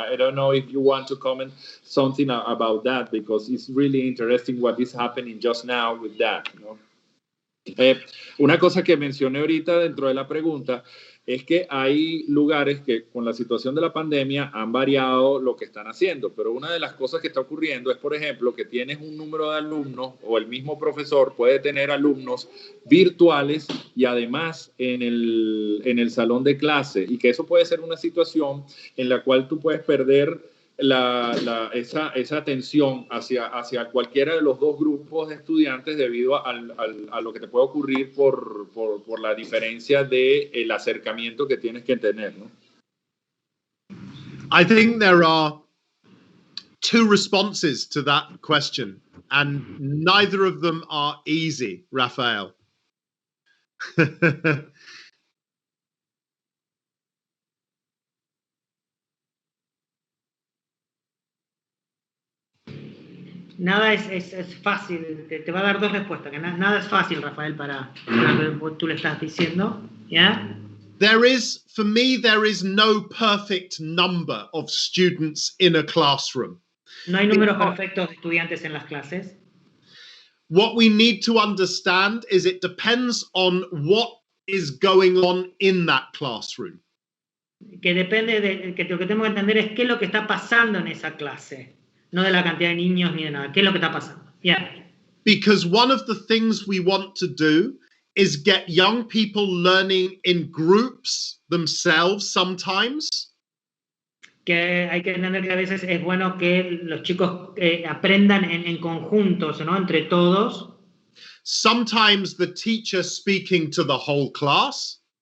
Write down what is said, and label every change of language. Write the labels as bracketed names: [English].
[English] I don't know if you want to comment something about that, because it's really interesting what is happening just now with that, you know? [Spanish] Una cosa que mencioné ahorita dentro de la pregunta es que hay lugares que con la situación de la pandemia han variado lo que están haciendo, pero una de las cosas que está ocurriendo es, por ejemplo, que tienes un número de alumnos o el mismo profesor puede tener alumnos virtuales y además en el salón de clase, y que eso puede ser una situación en la cual tú puedes perder esa atención hacia cualquiera de los dos grupos de estudiantes debido a lo que te puede ocurrir por la diferencia del acercamiento que tienes que tener, ¿no? [English] I think there are two responses to that question, and neither of them are easy, Rafael. [Spanish] Nada es fácil, te va a dar dos respuestas, que nada es fácil, Rafael, para lo que tú le estás diciendo, ¿ya? [English] For me, there is no perfect number of students in a classroom. [Spanish] No hay números perfectos de estudiantes en las clases. [English] What we need to understand is it depends on what is going on in that classroom. [Spanish] Que depende que lo que tenemos que entender es qué es lo que está pasando en esa clase. No de la cantidad de niños ni de nada. ¿Qué es lo que está pasando? [English] Yeah. Because one of the things we want to do is get young people learning in groups themselves sometimes. [Spanish] Que hay que entender que a veces es bueno que los chicos aprendan en conjuntos, ¿no? Entre todos. [English] Sometimes the teacher speaking to the whole class.